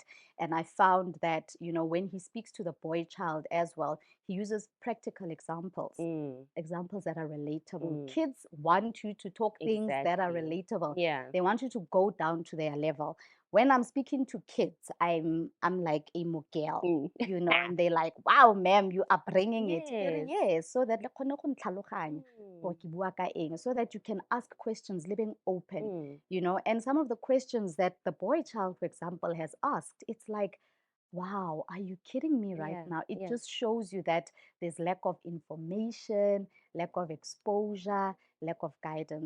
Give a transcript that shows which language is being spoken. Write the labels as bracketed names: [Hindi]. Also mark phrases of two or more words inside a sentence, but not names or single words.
[English] And I found that, you know, when he speaks to the boy child as well, he uses practical examples, examples that are relatable. Kids want you to talk things that are Exactly. relatable. Yeah. They want you to go down to their level. When I'm speaking to kids, I'm like a mogel, you know, and they're like, wow, ma'am, you are bringing it. [Northern Sotho] Ke re, [English] Yes. yes, so that [Northern Sotho] le kgone go ntlhaloganya gore ke bua ka eng, [English] so that you can ask questions living open, you know. And some of the questions that the boy child, for example, has asked, it's like, wow, are you kidding me right Yeah, now? It yeah. just shows you that there's lack of information, lack of exposure, lack of guidance.